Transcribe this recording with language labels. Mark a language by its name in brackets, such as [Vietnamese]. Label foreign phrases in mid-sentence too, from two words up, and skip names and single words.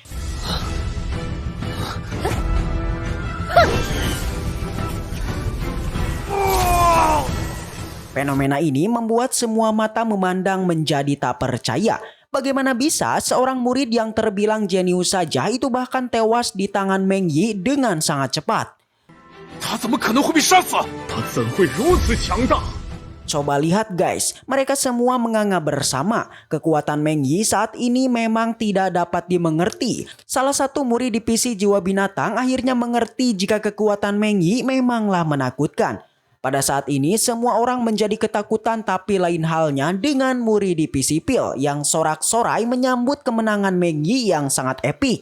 [Indonesian] Fenomena ini membuat semua mata memandang menjadi tak percaya. Bagaimana bisa seorang murid yang terbilang jenius saja itu bahkan tewas di tangan Meng Yi dengan sangat cepat. [Chinese] 他怎么可能会被杀死？他怎会如此强大？ [Indonesian] Coba lihat guys, mereka semua menganga bersama. Kekuatan Meng Yi saat ini memang tidak dapat dimengerti. Salah satu murid Divisi Jiwa Binatang akhirnya mengerti jika kekuatan Meng Yi memanglah menakutkan. Pada saat ini semua orang menjadi ketakutan, tapi lain halnya dengan murid Divisi Pil yang sorak-sorai menyambut kemenangan Meng Yi yang sangat epik.